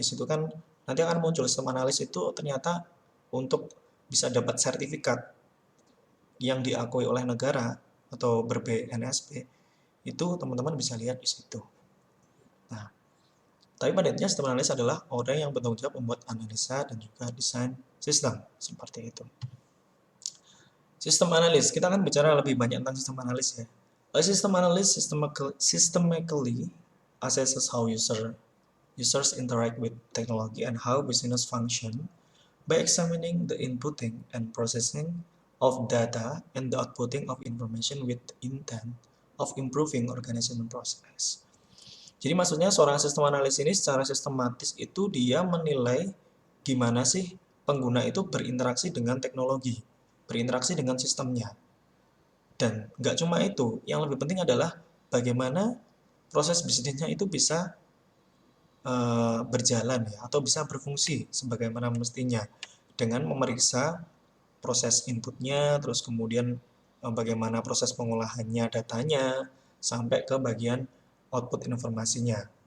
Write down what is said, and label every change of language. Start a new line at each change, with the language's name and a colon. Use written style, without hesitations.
Indonesian: Di situ kan nanti akan muncul sistem analis itu ternyata untuk bisa dapat sertifikat yang diakui oleh negara atau ber-BNSP itu teman-teman bisa lihat di situ. Nah, tapi pada intinya sistem analis adalah orang yang bertanggung jawab membuat analisa dan juga desain sistem seperti itu. Sistem analis, kita akan bicara lebih banyak tentang sistem analis ya.
English: A system analyst systematically assesses how users interact with technology and how business function by examining the inputting and processing of data and the outputting of information with intent of improving organization process.
Indonesian: Jadi maksudnya seorang sistem analis ini secara sistematis itu dia menilai gimana sih pengguna itu berinteraksi dengan teknologi, berinteraksi dengan sistemnya. Dan nggak cuma itu, yang lebih penting adalah bagaimana proses bisnisnya itu bisa berjalan ya, atau bisa berfungsi sebagaimana mestinya dengan memeriksa proses inputnya, terus kemudian bagaimana proses pengolahannya datanya, sampai ke bagian output informasinya.